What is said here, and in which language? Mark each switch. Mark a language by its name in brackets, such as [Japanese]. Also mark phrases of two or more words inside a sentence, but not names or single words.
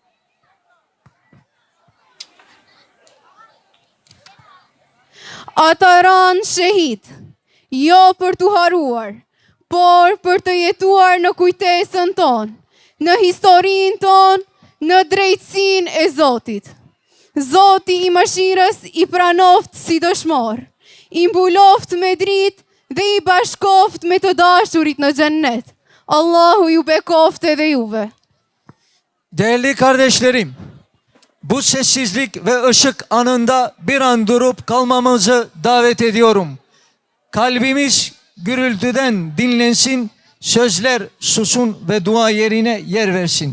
[Albanian] Ata ranë shahid, jo për t'u haruar, por për të jetuar në kujtesën tonë, në historinë tonë, në drejtësinë e Zotit. Zoti i mëshirës i pranoft si dëshmor, i mbuloft me dritë dhe i bashkoft me të dashurit në xhennet. Allahu ju bekoft edhe juve. [Turkish] Değerli kardeşlerim, bu sessizlik ve ışık anında bir an durup kalmamızı davet ediyorum. Kalbimiz gürültüden dinlensin, sözler susun ve dua yerine yer versin.